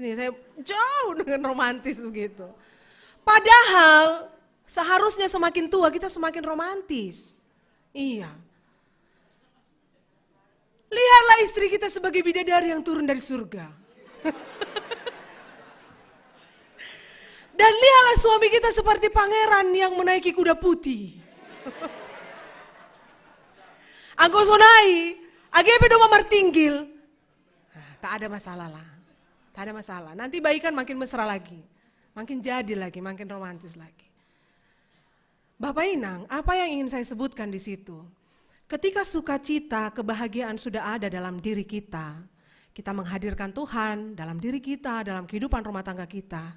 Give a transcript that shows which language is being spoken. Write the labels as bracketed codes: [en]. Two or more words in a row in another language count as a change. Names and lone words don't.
[id] Nih saya jauh dengan romantis begitu. Padahal seharusnya semakin tua kita semakin romantis. Iya. Lihatlah istri kita sebagai bidadari yang turun dari surga. Dan lihatlah suami kita seperti pangeran yang menaiki kuda putih. [bts] Anggo sonai, agepe doma martinggil. [id] Tak ada masalah lah. Tak ada masalah. Nanti baikan makin mesra lagi. Makin jadi lagi, makin romantis lagi. Bapak Inang, apa yang ingin saya sebutkan di situ? Ketika sukacita, kebahagiaan sudah ada dalam diri kita, kita menghadirkan Tuhan dalam diri kita, dalam kehidupan rumah tangga kita.